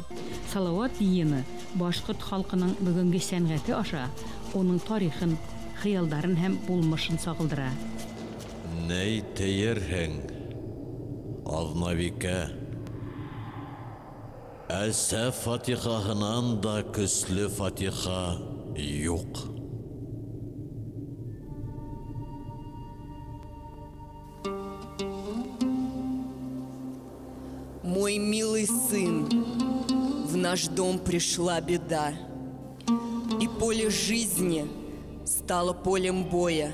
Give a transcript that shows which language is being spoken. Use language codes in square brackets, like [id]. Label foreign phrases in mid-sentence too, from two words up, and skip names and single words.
[ba] Салават йыйыны башкорт халкының бүгенге сәнгате аша оның тарихын, хыялдарын һәм булмышын сагылдыра. Ней тиерһең, Азнавикә? Әлсә фатихаһынан да көсле фатиха юк. [ru] Мой милый сын, в наш дом пришла беда, и поле жизни стало полем боя.